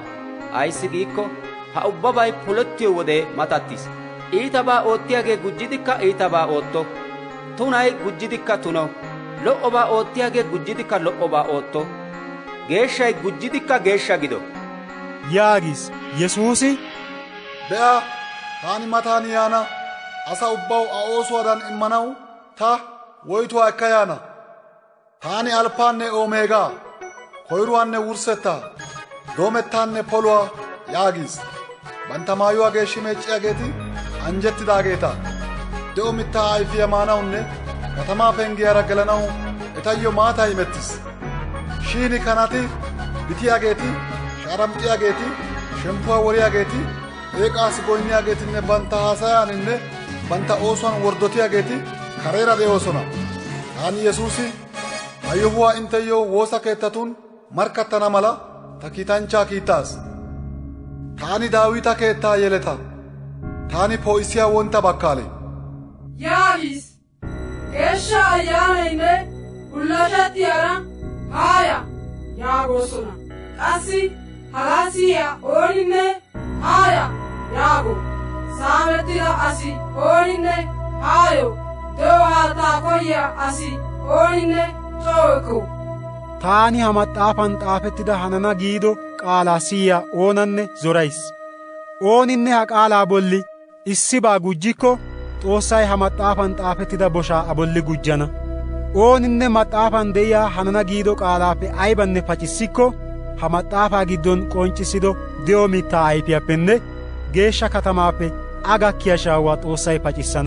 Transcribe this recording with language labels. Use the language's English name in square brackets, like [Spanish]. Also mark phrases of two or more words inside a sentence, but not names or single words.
[Wolaytta] Ayssi giikko ha ubbabay polettiyo wode matattis. Iitabaa oottiyaagee gujjidikka iitabaa ootto. Tunay gujjidikka tuno. Lo''obaa oottiyaagee gujjidikka lo''obaa ootto. Geeshshay gujjidikka geeshsha gido. yaagis. Yesuusi, be'a, taani matan yaana. Asa ubbaw a oosuwaadan immanaw ta woytuwaa ekka yaana. Taani alfaanne omeegaa, koyruwaanne wurssettaa, doomettaanne poluwaa yaagis. Bantta maayuwaa geeshshi meecciyaageeti anjjettidaageeta. De'o mittaa ayfiyaa maanawunne katamaa penggiyaara gelanaw etayyo maatay imettis. Shin kanati, bitiyaageeti, shaaram'iyaageeti, shemppuwaa woriyaageeti, eeqaas goynniyaageetinne bantta haasayaaninne bantta oosuwaan worddotiyaageeti kareera de'oosona. Taani Yesuusi ha yohuwaa intteyyoo woosa keettatun markkattana mala ta kiitanchchaa kiittaas. Taani Daawita keettaa yeleta. Taani poo'issiyaa wontta bakkaale. yaagis. Geeshsha ayyaanaynne bullashatiyaara haaya yaagoosona. Qassi hagaa siyiyaa ooninne haaya yaago. Saamettida asi ooninne haayo. De'o haattaa koyiyaa asi ooninne coo ekko. taani ha maxaafan xaafettida hanana giido qaalaa siyiyaa oonanne zorays. Ooninne ha qaalaa bolli issibaa gujjikko Xoossay ha maxaafan xaafettida boshaa a bolli gujjana. Ooninne maxaafan de'iyaa hanana giido qaalaappe aybanne pacissikko ha maxaafaa giddon qonccisido de'o mittaa ayfiyaappenne geeshsha katamaappe a gakkiyaa shaawaa Xoossay pacissana.